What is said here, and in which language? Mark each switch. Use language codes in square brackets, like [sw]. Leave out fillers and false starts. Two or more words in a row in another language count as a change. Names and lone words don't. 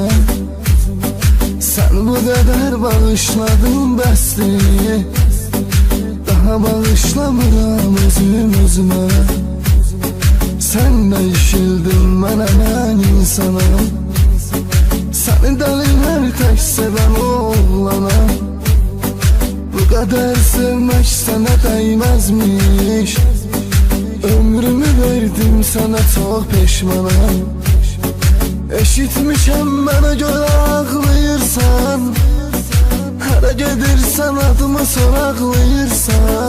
[az] Sən bu qədər bağışladın bəsdir. Daha bağışlamıram özüm özümə. Sən dəyişildin mənə, mən insanam. Səni dəlilər tək sevən oğlana. [tr] Bu kadar sevmek sana değmezmiş. Ömrümü verdim sana, çok peşmanam. [az] Eşitmişem bana göre ağlayırsan. Hara gedirsen adımı soraqlayırsan.